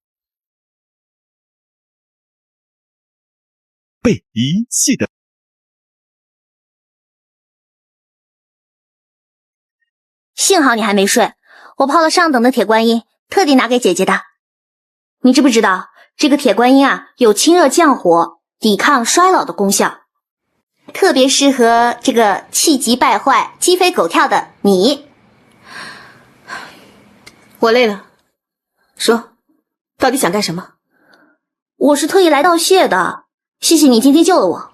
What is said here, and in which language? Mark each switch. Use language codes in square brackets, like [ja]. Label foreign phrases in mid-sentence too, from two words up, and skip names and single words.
[zh] 被遺棄的。幸好你還沒睡，我泡了上等的鐵觀音，特地拿給姐姐的。你知不知道，這個鐵觀音啊，有清熱降火、抵抗衰老的功效，特別適合這個氣急敗壞、雞飛狗跳的你。我累了，說，到底想幹什麼？我是特意來道謝的，謝謝你今天救了我。